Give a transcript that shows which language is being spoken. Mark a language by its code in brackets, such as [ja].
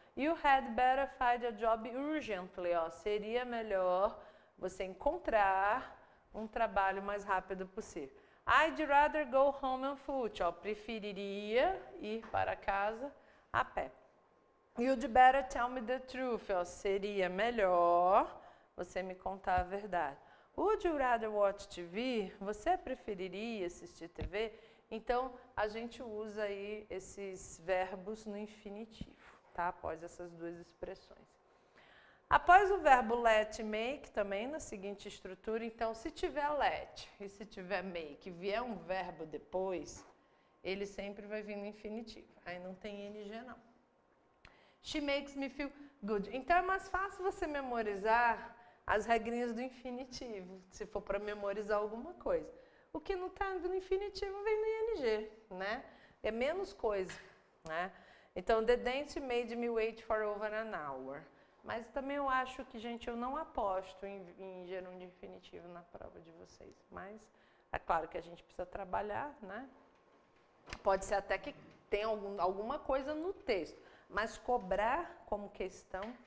[en] You had better find a job urgently, ó. [pt] Seria melhor você encontrar um trabalho mais rápido possível. [en] I'd rather go home on foot, [pt] ó. Preferiria ir para casa a pé. [en] You'd better tell me the truth, ó. [pt] Seria melhor você me contar a verdade. [en] Would you rather watch TV? [pt] Você preferiria assistir TV? Então, a gente usa aí esses verbos no infinitivo, tá? Após essas duas expressões. Após o verbo let, make, também na seguinte estrutura, então, se tiver let e se tiver make, vier um verbo depois, ele sempre vai vir no infinitivo. Aí não tem ing, não. [en] She makes me feel good. [pt] Então, é mais fácil você memorizar as regrinhas do infinitivo, se for para memorizar alguma coisa. O que não está no infinitivo vem no ing, né? É menos coisa, né? [en] Então, the dance made me wait for over an hour. [pt] Mas também eu acho que, gente, eu não aposto em gerúndio infinitivo na prova de vocês. Mas é claro que a gente precisa trabalhar, né? Pode ser até que tenha alguma coisa no texto, mas cobrar como questão...